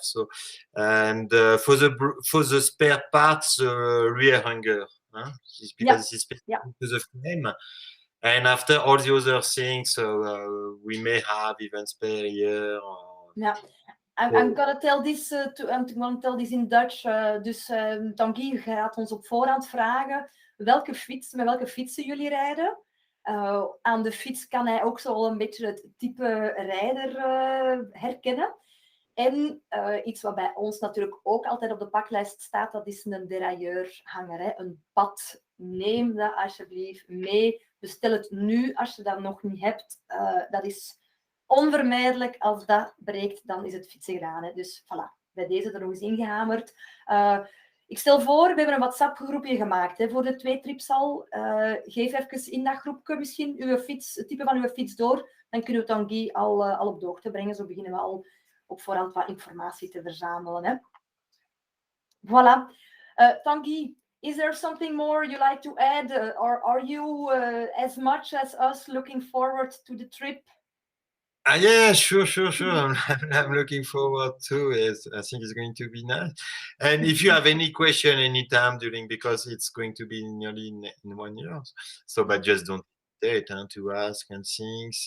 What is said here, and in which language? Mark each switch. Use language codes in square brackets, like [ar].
[en] So, and for the spare parts, rear hanger, because it's specific to the frame. And after all the other things, we may have even spare here. I'm gonna tell this I'm gonna tell this in Dutch. [nl] Dus Tanguy gaat ons op voorhand vragen met welke fietsen jullie rijden. Aan de fiets kan hij ook zo een beetje het type rijder herkennen. En iets wat bij ons natuurlijk ook altijd op de paklijst staat, dat is een derailleurhanger, hè? Een pad. Neem dat alsjeblieft mee. Bestel het nu als je dat nog niet hebt. Dat is onvermijdelijk. Als dat breekt, dan is het fietsen gedaan. Hè? Dus voilà, bij deze er nog eens ingehamerd. Ik stel voor, we hebben een WhatsApp-groepje gemaakt hè, voor de 2 trips al. Geef even in dat groepje misschien het type van uw fiets door. Dan kunnen we Tanguy al op de hoogte brengen. Zo beginnen we al op voorhand wat informatie te verzamelen. Hè. Voilà. [en] Tanguy, is there something more you like to add? Or are you as much as us looking forward to the trip? Yeah, sure. I'm looking forward to it. I think it's going to be nice. And if you have any question anytime during, because it's going to be nearly in 1 year, so but just don't hesitate to ask and things.